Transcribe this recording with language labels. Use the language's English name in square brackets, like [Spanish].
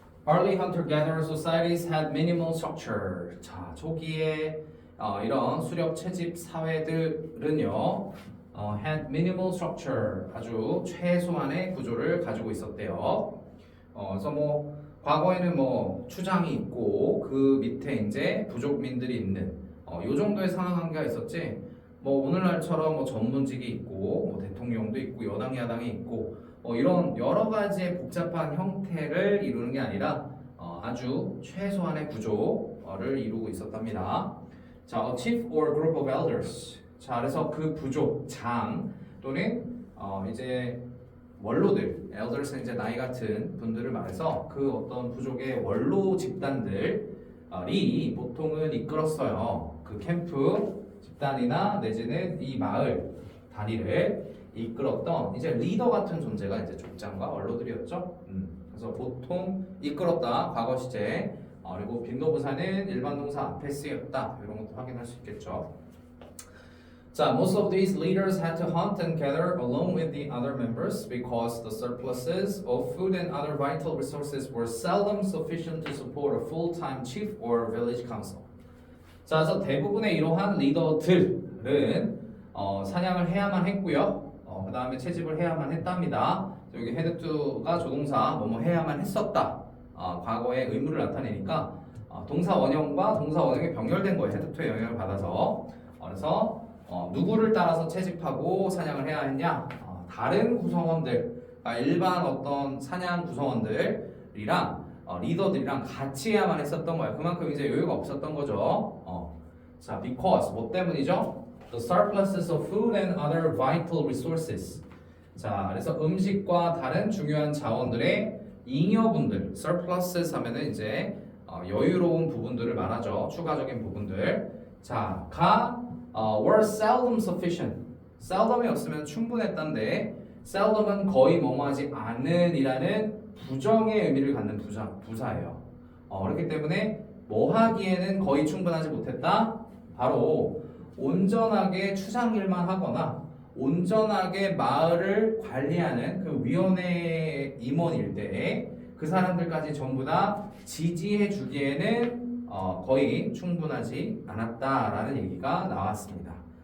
[English] Early hunter-gatherer societies had minimal structure. [Korean] 자, 초기에 이런 수렵 채집 사회들은요, [English] had minimal structure, [Korean] 아주 최소한의 구조를 가지고 있었대요. 그래서 뭐 과거에는 뭐 추장이 있고 그 밑에 이제 부족민들이 있는 요 정도의 상황 관계가 있었지. 뭐 오늘날처럼 뭐 전문직이 있고 뭐 대통령도 있고 여당 야당이 있고 이런 여러 가지의 복잡한 형태를 이루는 게 아니라 아주 최소한의 구조를 이루고 있었답니다. [English] 자, a chief or group of elders. [Korean] 자, 그래서 그 부족, 장 또는 이제 원로들, elders는 이제 나이 같은 분들을 말해서 그 어떤 부족의 원로 집단들이 보통은 이끌었어요. 그 캠프 집단이나 내지는 이 마을 다리를 이끌었던 이제 리더 같은 존재가 이제 족장과 원로들이었죠. 그래서 보통 이끌었다 과거 시제. 그리고 빈도부사는 일반 동사 앞에 쓰였다. 이런 것도 확인할 수 있겠죠. [English] 자, most of these leaders had to hunt and gather along with the other members because the surpluses of food and other vital resources were seldom sufficient to support a full-time chief or village council. [Korean] 자, 그래서 대부분의 이러한 리더들은 사냥을 해야만 했고요. 그 다음에 채집을 해야만 했답니다. 여기 had to가 조동사 뭐뭐 해야만 했었다. 과거의 의무를 나타내니까 동사 원형과 동사 원형이 병렬된 거예요. had to의 영향을 받아서. 그래서 누구를 따라서 채집하고 사냥을 해야 했냐? 다른 구성원들, 일반 어떤 사냥 구성원들이랑 리더들이랑 같이 해야만 했었던 거야. 그만큼 이제 여유가 없었던 거죠. 자, because 뭐 때문이죠? [English] The surpluses of food and other vital resources. [Korean] 자, 그래서 음식과 다른 중요한 자원들의 잉여분들, surpluses 하면은 이제 여유로운 부분들을 말하죠. 추가적인 부분들. [English] 자, were seldom sufficient. [Korean] seldom이 없으면 충분했던데 seldom은 거의 뭐뭐하지 않은이라는 부정의 의미를 갖는 부사예요. 그렇기 때문에 뭐 하기에는 거의 충분하지 못했다. 바로 온전하게 추장일만 하거나 온전하게 마을을 관리하는 그 위원회 임원일 때 그 사람들까지 전부 다 지지해 주기에는 거의 충분하지 않았다라는 얘기가 나왔습니다.